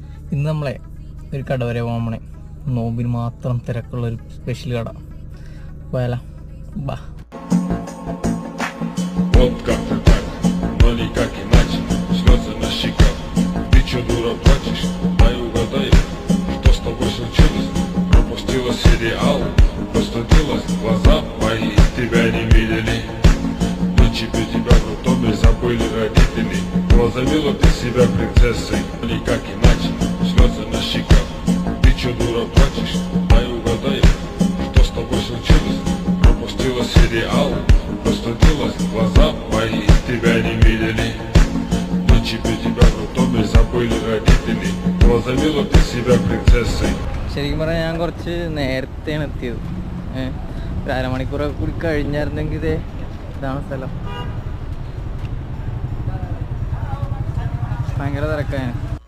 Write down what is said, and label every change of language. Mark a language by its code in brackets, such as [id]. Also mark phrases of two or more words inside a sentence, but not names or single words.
[ml] ഇന്ന് നമ്മളെ ഒരു കട വരെ പോകാൻ പോണേ. നോമ്പിന് മാത്രം തിരക്കുള്ളൊരു സ്പെഷ്യൽ കട. പോയാലോ? ബാ. [ru] Вот как ты так, но никак иначе. Слезы на щеках, ты чё, дура, плачешь? Дай угадаю, что с тобой случилось? Пропустила сериал, простудилась, глаза мои тебя не видели. Ничего тебя в роддоме забыли родители. Возомнила ты себя принцессой, но никак иначе. Слезы на щеках, ты чё, дура, плачешь? Дай угадаю, что с тобой случилось? Пропустила сериал, простудилась, глаза мои тебя не видели. Ничего тебя в роддоме забыли родители. Возомнила ты себя принцессой. [ml] ശരിക്കും പറഞ്ഞാൽ ഞാൻ കുറച്ച് നേരത്തെയാണ് എത്തിയത്. ഒരു അരമണിക്കൂറൊക്കെ കൂടി കഴിഞ്ഞായിരുന്നെങ്കിൽ ഇതാണ് സ്ഥലം. ഭയങ്കര തിരക്കാണ്.